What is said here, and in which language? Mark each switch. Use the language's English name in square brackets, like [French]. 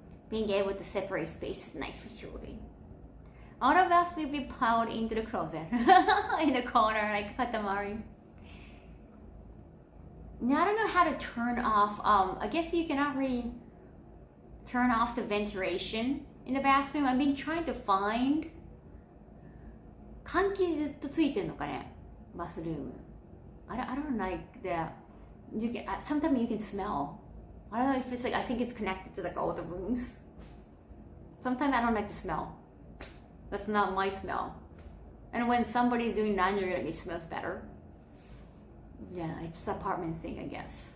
[English] Being able to separate space is nice for children. All of us will be piled into the closet in the corner like Katamari. Now I don't know how to turn off. I guess you cannot really turn off the ventilation in the bathroom. I've been trying to find. [Japanese] 換気ずっとついてんのかね、バスルーム。 [English] I don't like that. Sometimes you can smell. I don't know if it's I think it's connected to all the rooms. Sometimes I don't like the smell. That's not my smell. And when somebody's doing laundry, it smells better. Yeah, it's the apartment thing, I guess.